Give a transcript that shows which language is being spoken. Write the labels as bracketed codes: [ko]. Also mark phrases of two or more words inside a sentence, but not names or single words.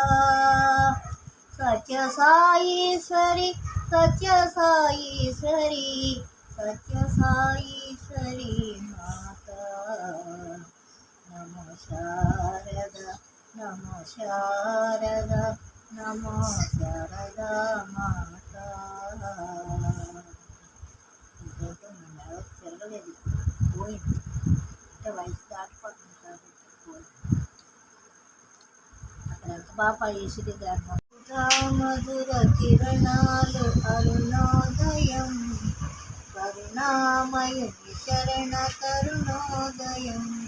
[sa] सत्य साईश्वरी सत्य साईश्वरी सत्य साईश्वरी माता नमो शारदा नमो शारदा नमो शारदा माता [te] చెల్లలేదు పోయింది అంటే వయసు దాటిపోతుంది కాబట్టి పోయింది అక్కడ ఎంత బాగా చేసేది ధర్మం మధుర కిరణాలు అరుణోదయం కరుణామయుని శరణ కరుణోదయం